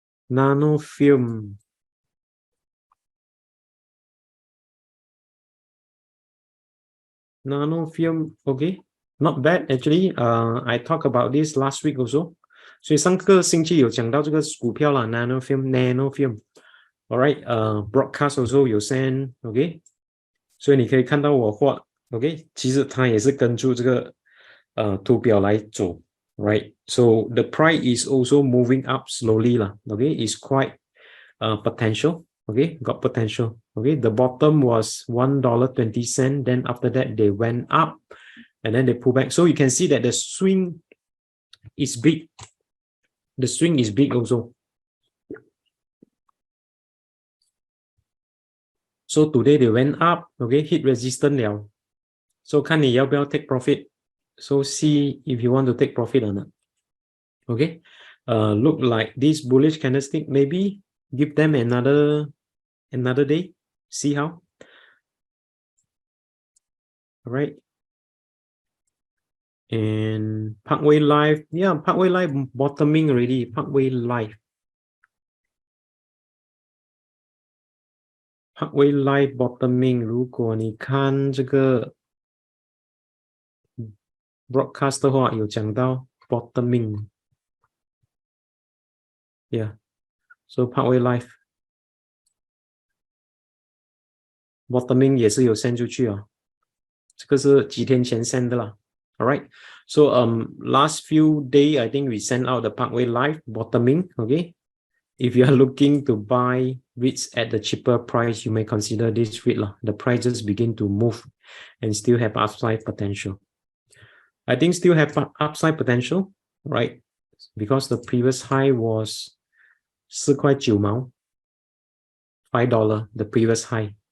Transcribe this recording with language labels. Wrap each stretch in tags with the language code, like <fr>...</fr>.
<en>Nanofilm. Nanofilm, okay, not bad actually. I talked about this last week also.</en> <zh>所以上个星期有讲到这个股票啦 ，Nanofilm.</zh> <en>Alright, broadcast also</en> <zh>有</zh> <en>send, okay.</en> <zh>所以你可以看到我画 ，</zh> <en>OK，</en> <zh>其实它也是跟住这个图表来走 ，</zh> <en>right？ So the price is also moving up slowly</en> <zh>啦</zh> <en>，OK， it's quite potential, okay, got potential, okay. The bottom was $1.20, then after that they went up, and then they pull back. So you can see that the swing is big. The swing is big also. So today they went up, okay, hit resistance</en> <zh>了。</zh> <en>So</en> <zh>看你要不要</zh> <en>take profit. So see if you want to take profit or not. Okay, look like this bullish candlestick. Maybe give them another day. See how. All right. And Parkway Live, yeah, Parkway Live bottoming already. Parkway Live. Parkway Live bottoming.</en> <zh>如果你看这个 broadcast 的话，有讲到 bottoming.</zh> <en>Yeah. So</en> <zh>Parkway Live bottoming 也是有 send 出去啊。这个是几天前 send 的啦。</zh> <en>All right. So last few days I think we sent out the Parkway Live bottoming. Okay. If you are looking to buy REITs at the cheaper price, you may consider this REIT</en> <zh>lah.</zh> <en>The prices begin to move and still have upside potential. I think still have upside potential, right? Because the previous high was</en> <zh>4块9毛,</zh> <en>$5, the previous high.</en>